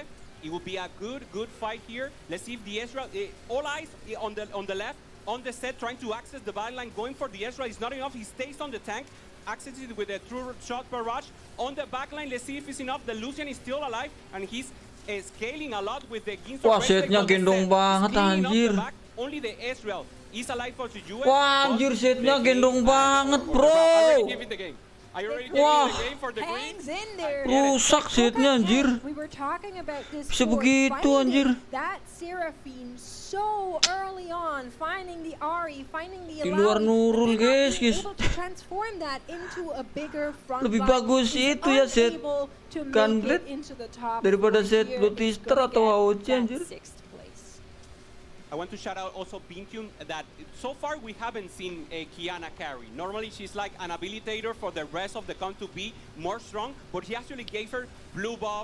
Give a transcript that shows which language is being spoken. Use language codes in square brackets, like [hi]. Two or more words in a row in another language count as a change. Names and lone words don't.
[en] It will be a good fight here. Let's see if the Ezreal, all eyes on the left, on the set, trying to access the backline, going for the Ezreal. It's not enough, he stays on the tank, accesses it with a true shot barrage. On the backline, let's see if it's enough. The Lucian is still alive, and he's scaling a lot with the Ginso. [id] Wah, setnya gendong banget anjir. [en] Only the Ezreal is alive for Zijue. [id] Wah, anjir setnya gendong banget, bro. [en] Are you giving the game? Are you already giving the game for the green? Hangs in there. [id] Rusak setnya anjir. [en] We were talking about this [id] Bisa [en] for [id] begitu, [en] finding [id] anjir. [en] that Seraphine so early on, finding the Ahri, finding the [id] Di luar Nurul, guys. [en] able to transform that into a bigger front [id] Lebih [en] line. [id] bagus [en] He's [id] itu ya set [en] unable to make [id] Gunblade [en] it into the top [id] daripada [en] four [id] set [en] here. [id] Lutister [en] He's [id] atau [en] gonna [id] AOC [en] get [id] anjir. [en] that 6th place. I want to shout out also Bintium that so far we haven't seen a Kiana carry. Normally she's like an habilitator for the rest of the comp to be more strong, but he actually gave her blue buff.